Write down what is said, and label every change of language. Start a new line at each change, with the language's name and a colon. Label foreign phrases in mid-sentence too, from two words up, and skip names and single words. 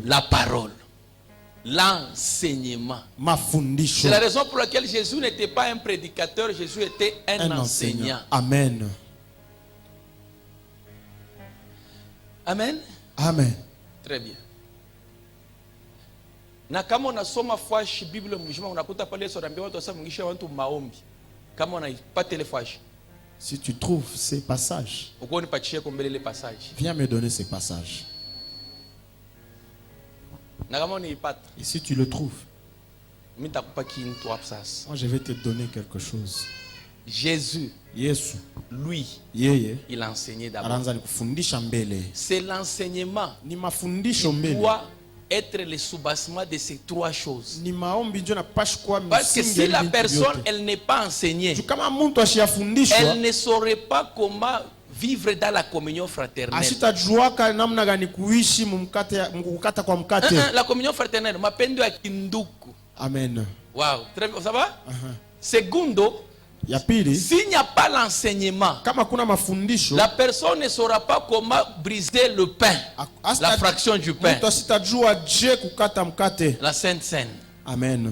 French: La parole. L'enseignement. C'est la raison pour laquelle Jésus n'était pas un prédicateur, Jésus était un enseignant. Amen. Amen. Amen. Très bien.
Swahili: Na kama unasoma flash Biblia mzima unakuta pale Yesu anaambia watu wasamngisha watu maombi. Kama unaipata ile flash.
French: Si tu trouves ces passages,
Swahili: uko nipatie kombele
French: les passages. Viens me donner ces passages.
Swahili: Na kama unaipata.
French: Et si tu le trouves,
Swahili: mimi nitakupa kintu hapo sasa.
French: Moi je vais te donner quelque chose. Jésus, Yesu, lui, il a enseigné d'abord. C'est l'enseignement qui doit être le soubassement de ces trois choses. Parce que si la personne elle n'est pas enseignée, elle ne saurait pas comment vivre dans la communion fraternelle. La communion fraternelle,
Swahili: mapendo ya kinduku.
French: Amen. Wow, très bien, ça va? Segundo, s'il n'y a pas l'enseignement, la personne ne saura pas comment briser le pain, la fraction du pain, la Sainte Seine. Amen.